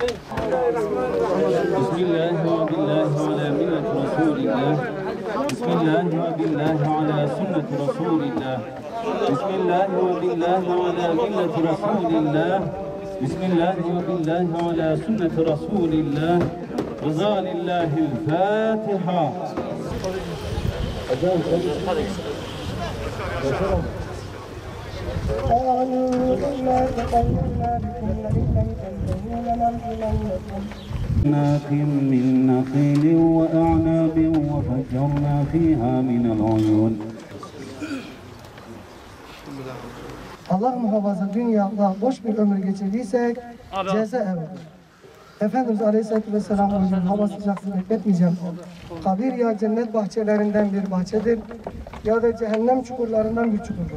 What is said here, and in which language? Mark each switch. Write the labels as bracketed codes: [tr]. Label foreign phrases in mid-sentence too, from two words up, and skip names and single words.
[ar] بسم الله وبالله على ملة رسول الله. بسم الله وبالله على سنة رسول الله. بسم الله وبالله على ملة رسول الله. بسم الله وبالله على سنة رسول الله. رضا لله الفاتحة. من نخيل وأعناب وفجرنا فيها من العيون. [tr] Allah muhafaza dünyada boş bir ömür geçirdiysek ceza evet. Efendimiz [ar] عليه الصلاة والسلام [tr] hocam hava sıcaksın bekletmeyeceğim. Kabir ya cennet bahçelerinden bir bahçedir ya da cehennem çukurlarından bir çukurdur.